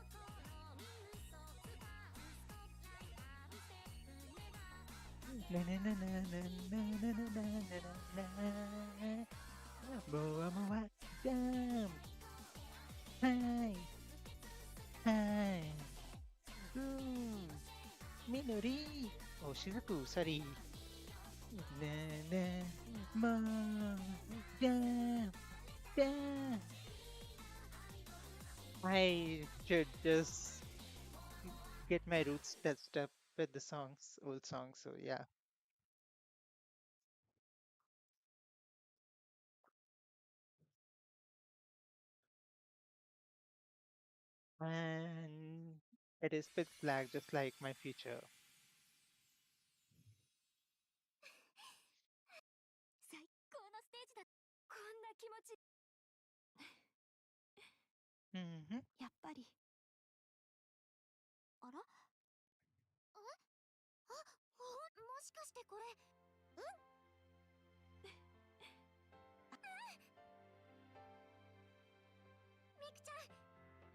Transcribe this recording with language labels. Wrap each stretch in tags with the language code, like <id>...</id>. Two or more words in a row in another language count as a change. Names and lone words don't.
<en>Na na na na na na na na na na na. Boa moa, jam. Hi, hi. Minori. Oh, Shizuku, sorry. Na na, ma, jam, jam. I should just get my roots touched up with the songs, old songs. So yeah, and it is pitch black, just like my future.</en> <ja>最高のステージだ。こんな気持ち。 Mm-hmm. やっぱり。あら、もしかしてこれ、みくちゃん。</ja>